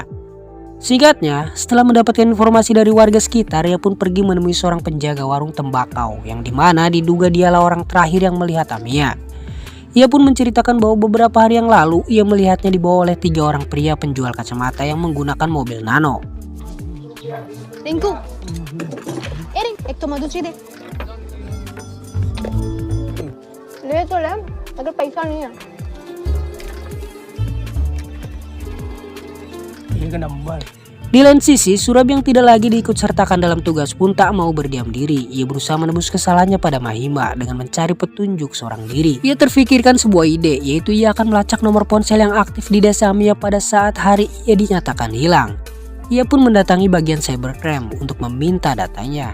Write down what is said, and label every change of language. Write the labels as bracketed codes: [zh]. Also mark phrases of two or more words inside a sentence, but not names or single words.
[id] Singkatnya, setelah mendapatkan informasi dari warga sekitar, ia pun pergi menemui seorang penjaga warung tembakau, yang dimana diduga dialah orang terakhir yang melihat Amia. Ia pun menceritakan bahwa beberapa hari yang lalu, ia melihatnya dibawa oleh 3 orang pria penjual kacamata yang menggunakan mobil nano. [hi] रिंकू, ए रिंक, एक तो मधुची दे। ले तो ले, अगर पैसा नहीं है। एक नंबर [id] Di lain sisi, Surab yang tidak lagi diikutsertakan dalam tugas pun tak mau berdiam diri. Ia berusaha menebus kesalahannya pada Mahima dengan mencari petunjuk seorang diri. Ia terfikirkan sebuah ide, yaitu ia akan melacak nomor ponsel yang aktif di desa Amiya pada saat hari ia dinyatakan hilang. Ia pun mendatangi bagian cybercrime untuk meminta datanya.